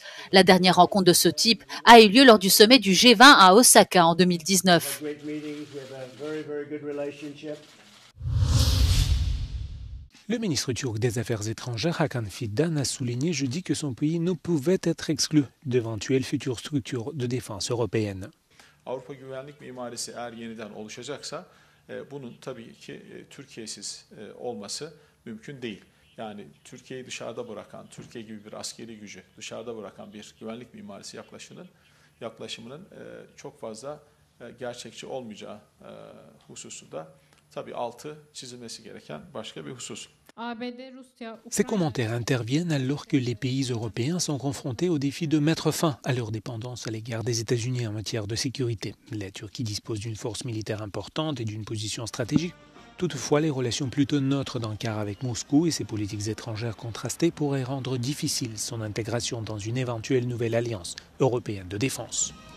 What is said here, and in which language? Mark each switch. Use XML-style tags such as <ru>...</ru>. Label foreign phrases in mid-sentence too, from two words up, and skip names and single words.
<fr>La dernière rencontre de ce type a eu lieu lors du sommet du G20 à Osaka en 2019. Le ministre turc des Affaires étrangères Hakan Fidan a souligné jeudi que son pays ne pouvait être exclu d'éventuelles futures structures de défense européennes.</fr> <tr>Avrupa güvenlik mimarisi eğer yeniden oluşacaksa bunun tabii ki Türkiye'siz olması mümkün değil. Yani Türkiye'yi dışarıda bırakan, Türkiye gibi bir askeri gücü dışarıda bırakan bir güvenlik mimarisi yaklaşımının çok fazla gerçekçi olmayacağı hususunda tabii altı çizilmesi gereken başka bir husus.</tr> <fr>Ces commentaires interviennent alors que les pays européens sont confrontés au défi de mettre fin à leur dépendance à l'égard des États-Unis en matière de sécurité. La Turquie dispose d'une force militaire importante et d'une position stratégique. Toutefois, les relations plutôt neutres d'Ankara avec Moscou et ses politiques étrangères contrastées pourraient rendre difficile son intégration dans une éventuelle nouvelle alliance européenne de défense.</fr>